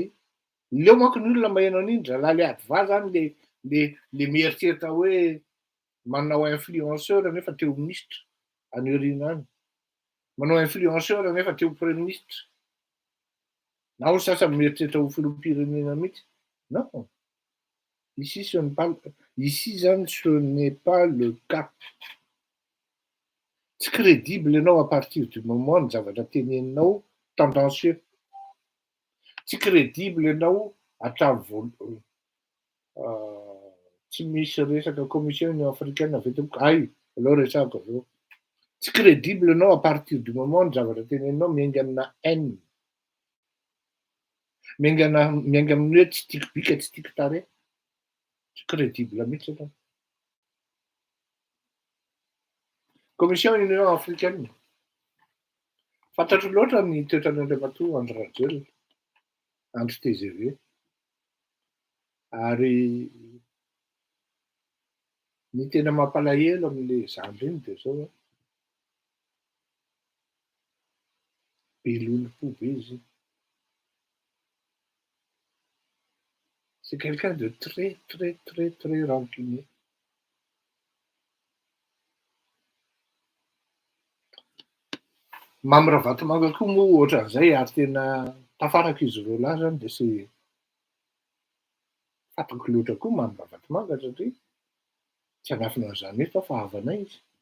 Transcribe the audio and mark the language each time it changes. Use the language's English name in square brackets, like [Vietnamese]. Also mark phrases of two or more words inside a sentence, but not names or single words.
[Malagasy] Leo manko ny olona maheno an'iny zalahy le ady và zany le mieritreritra hoe manao influenceur nefa teo ministre any aoriana any. Manao influenceur nefa teo [French] premier ministre. [Malagasy] Na ho sasany mieritreritra ho filoham-pirenena mihitsy. [French] Non. Ici zany ce n'est pas le cas. [Malagasy] Tsy crédible ianao [French] à partir du moment [Malagasy] ny zavatra teneninao tendancieux. Tsy crédible ianao hatramin'ny tsy misy resaka [French] commission union africaine [Malagasy] vetoko ay aleo resahako aveo. Tsy crédible ianao [French] à partir du moment [Malagasy] ny zavatra teneninao miainga amina haine. Miainga amin'ny hoe tsy tiako bika, tsy tiako tarehy. Tsy crédible mihitsy ianao. [French] Commission union africaine. [Malagasy] Fantatro loatra ny toetran'Andriamatoa Andry Rajoelina, Andry TGV. Ary ny tena mampalahelo amin'le zandry iny de zao hoe be lolo-po be izy. [French] C'est quelqu'un de très, très, très, très rancunier. [Malagasy] Mamy Ravatomanga koa moa ohatran'izay ary tena tafaraka izy roa lahy zany de sy fantako loatra koa Mamy Ravatomanga satria tsy hanafina an'izany eto fa havanay izy.